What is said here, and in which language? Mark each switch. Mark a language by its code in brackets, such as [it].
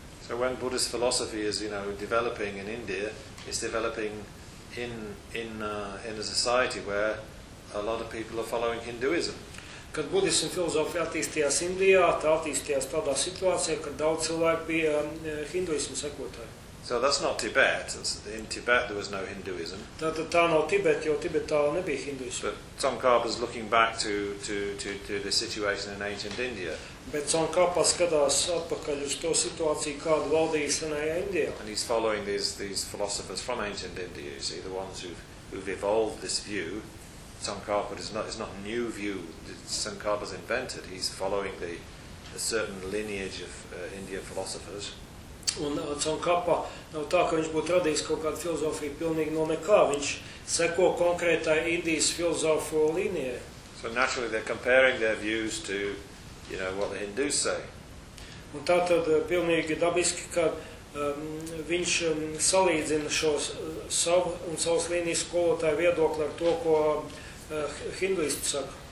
[en] So when Buddhist philosophy is, you know, developing in India, it's developing in a society where a lot of people are following Hinduism. [lv] Kad budisma filozofija attīstījās Indijā, tā attīstījās tādā situācijā, kad daudz cilvēku bija hinduismu sekotāji. [en] So that's not Tibet. In Tibet there was no Hinduism. [lv] Tā nav Tibet, jo Tibetā nebija hinduismu. [en] But Tsongkhapa is looking back to the situation in ancient India. [lv] Bet Tsongkhapa skatās atpakaļ uz to situāciju, kādu valdīja senajā Indijā. [en] And he's following these philosophers from ancient India, you see, the ones who've evolved this view. Tsongkhapa is not a new view that Tsongkhapa's invented. He's following a certain lineage of Indian philosophers. [lv] Un Tsongkhapa nav tā, ka viņš būtu radījis kaut kādu filozofiju pilnīgi no nekā. Viņš seko konkrētai Indijas filozofu līnijai. [en] So naturally they're comparing their views to, you know, what the Hindus say. [lv] Un tātad pilnīgi dabiski, ka viņš salīdzina šos savu un savas līnijas skolotāju viedokli ar to, ko hinduisti saka.